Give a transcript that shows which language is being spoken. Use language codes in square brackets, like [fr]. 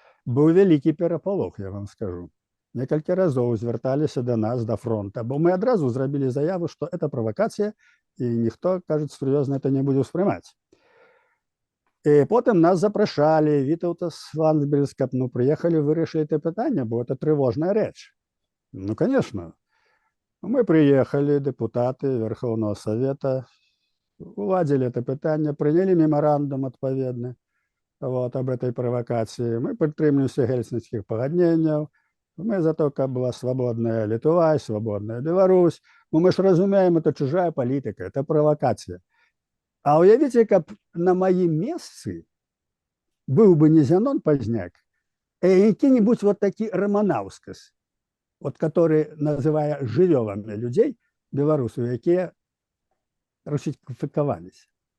[be] Быў вялікі перапалох, я вам скажу. Некалькі разоў звярталіся да нас, да фронта, бо мы адразу зрабілі заяву, што это правакацыя, і ніхто, кажуць, сур'ёзна это не будзе ўспрымаць. І потым нас запрашалі, Вітаўта з Ландсбергі, каб прыехалі, вырашылі это пытанне, бо это трывожная рэч. [ru] Конечно. Мы приехали, депутаты Верховного Совета, уладили это пытанне, приняли меморандум адпаведны об этой провокации. [be] Мы прытрымліваемся гельсінскіх пагадненняў. [ru] Мы за то, каб была свободная Литва, свободная Беларусь. Мы ж разумеем, это чужая политика, это провокация. [be] А уявите, каб на маім месцы был бы не Зянон Пазняк, а які-нибудь вот такі Романаўскас, вот который называе жывёламі людзей, беларусаў, якія русифікаваліся.